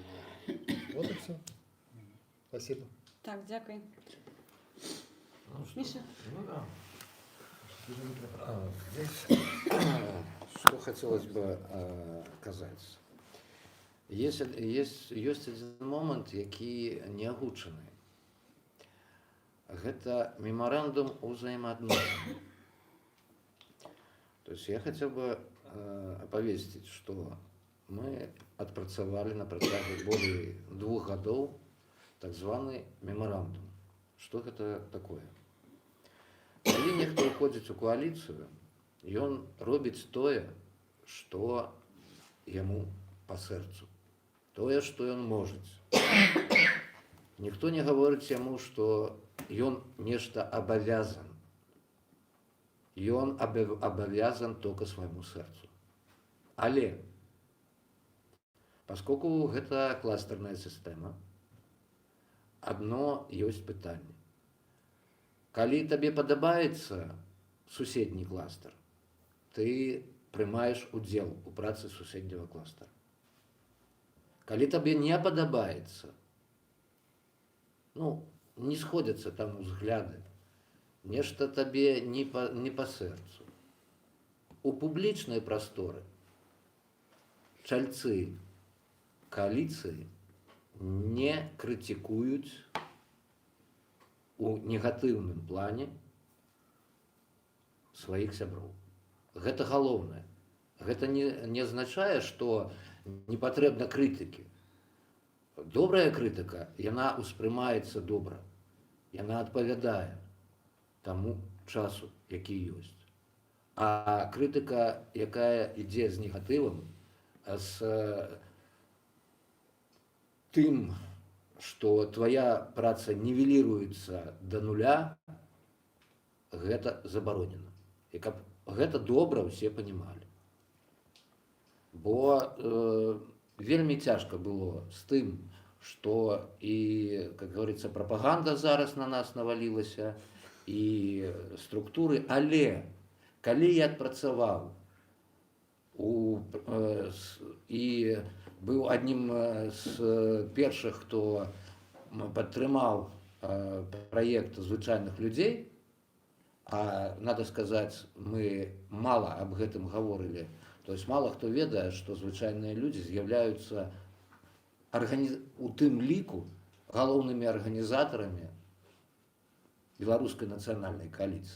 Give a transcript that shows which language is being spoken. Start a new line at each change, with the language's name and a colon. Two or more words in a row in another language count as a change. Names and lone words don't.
Russian: Вот и все. Спасибо.
Ukrainian: Так, дякую.
Russian: Миша? Ну да. Здесь, что хотелось бы сказать. Есть один момент,
Belarusian: які не агучаны.
Russian: Гэта меморандум о взаимоотношениях. То есть я хотел бы оповестить, что мы отпрацавали на протяжении более 2 годов так званый меморандум. Что это такое?
Belarusian: Калі нехто уходзіць у коалицию,
Russian: и он
Belarusian: робіць тое,
Russian: что ему по сердцу, тое, что он может. Никто не говорит ему, что он нечто обязан. И он обязан только своему сердцу. Але, поскольку это кластерная система, одно есть питание.
Belarusian: Калі тебе падабаецца суседні кластер, ты прымаеш удзел у працы суседняга кластера. Калі тебе не падабаецца,
Russian: не сходятся там взгляды, нешта тебе не по сердцу.
Belarusian: У публічнай прасторы чальцы коалиции
Russian: не критикуют у негативном плане своих
Belarusian: сяброў. Гэта галоўнае. Гэта не
Russian: означает, что
Belarusian: не патрэбна крытыкі. Добрая крытыка, яна успрымаецца добра. Яна адпавядае таму часу, які ёсць. А крытыка, якая ідзе з негатывам, з тым, что твоя праца нівеліруецца до нуля, гэта забаронена. І каб гэта добра ўсе панімалі. Бо вельмі цяжка было з тым,
Russian: что и, как говорится,
Belarusian: пропаганда зараз на нас навалілася, і структуры, але калі я адпрацаваў і быў аднім з першых, хто падтрымаў праект звычайных людзей, а надо сказаць, мы мала аб гэтым гаворылі,
Russian: то есть
Belarusian: мало хто ведае, што звычайныя людзі з'яўляюцца у тым ліку галоўнымі арганізатарамі беларускай нацыянальнай коаліцыі.